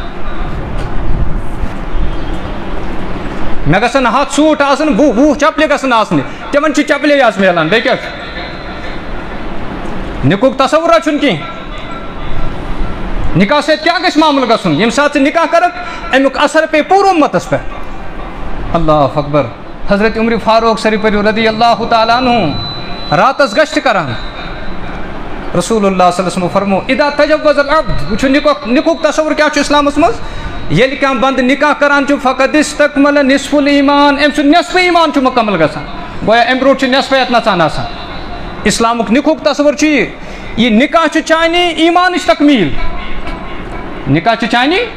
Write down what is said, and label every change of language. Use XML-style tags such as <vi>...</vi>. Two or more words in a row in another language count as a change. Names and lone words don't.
<ks>مےٚ گژھن ہتھ سوٗٹ آسٕنۍ, 20 چپلہِ گژھن آسنہِ, تِمن چھِ چپلے یٲژ میلان, بیٚیہِ کیٛاہ چھُ. نکاحُک تصورا چھُنہٕ کینٛہہ. نکاح سۭتۍ کیٛاہ گژھِ معاملہٕ گژھُن, ییٚمہِ ساتہٕ ژٕ نکاح کرکھ امیُک اثر پیٚیہِ پوٗرٕ اُمتس پٮ۪ٹھ.</ks> <ar>اللہ اکبر. حضرت عمر فاروق شریف رضی اللہ تعالیٰ عنہ</ar> <ks>راتس گشت کران,</ks> <ar>رسول اللہ صلی اللہ علیہ وسلم فرمو اذا تجوز العبد.</ar> <ks>وٕچھو نکاحُک تصور کیٛاہ چھُ اسلامس منٛز, ییٚلہِ کانٛہہ بنٛدٕ نکاح کران چھُ</ks> <ar>فقد استکمل نصف الایمان,</ar> <ks>أمۍ سُنٛد نصفہٕ ایمان چھُ مکمل گژھان, گویا اَمہِ برونٛٹھ چھُ نصفیت نژان آسان. اسلامُک نکاحُک تصور چھُ یہِ نکاح چھُ چانہِ ایمانٕچ تکمیٖل, نکاح چھُ چانہِ.</ks>